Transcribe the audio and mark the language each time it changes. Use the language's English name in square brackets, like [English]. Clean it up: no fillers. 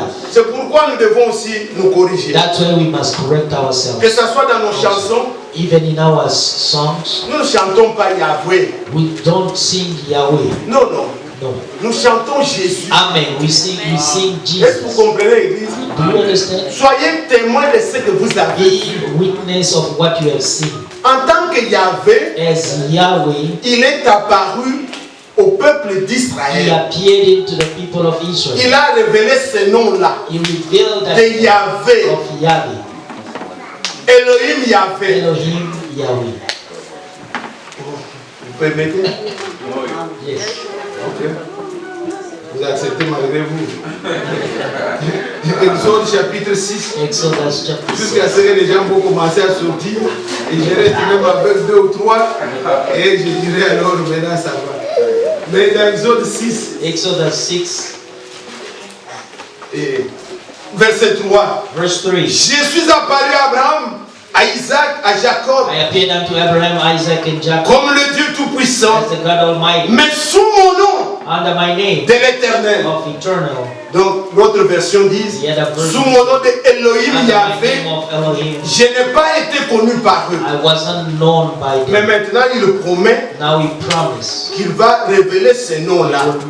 [French] C'est pourquoi nous devons aussi nous corriger. Que ce soit dans nos chansons, [English] even in our songs, [French] nous ne chantons pas Yahweh. [English] We don't sing Yahweh. [French] Non, non. [English] No. [French] Nous chantons Jésus. [English] Amen. We sing Jesus. [French] Est-ce que vous comprenez, Église? [English] Do you understand? [French] Soyez témoins de ce que vous avez vu. [English] Be witness of what you have seen. [French] En tant que Yahweh, [English] as Yahweh, [French] il est apparu au peuple [English] he [French] d'Israël. [English] appeared into the people of Israel. [French] Il a révélé ce nom-là. [English] He revealed that [French] de Yahweh. [English] of Yahweh. [French] Elohim Yahweh. [English] Elohim Yahweh. [French] Vous permettez? [English] Yes. [French] Ok. Vous acceptez malgré vous. Exode chapitre 6. [English] Exodus chapter 6. [French] Jusqu'à ce que les gens vont commencer à sortir. Et je reste même avec 2 ou 3. Et je dirais alors, maintenant ça va. Mais dans Exode 6. [English] Exodus 6. [French] Et verset 3. [English] Verse 3. [French] Je suis apparu à Abraham, à Isaac, à Jacob. [English] I appeared unto Abraham, Isaac, and Jacob. [French] Comme le Dieu Tout-Puissant. [English] As the God Almighty. [French] Mais sous mon nom. [English] Under my name. [French] De l'Éternel. [English] Of eternal. [French] Donc l'autre version dit, sous mon nom de Elohim Yahweh, je n'ai pas été connu par eux. [English] I wasn't known by them. [French] Mais maintenant il promet qu'il va révéler ce nom-là.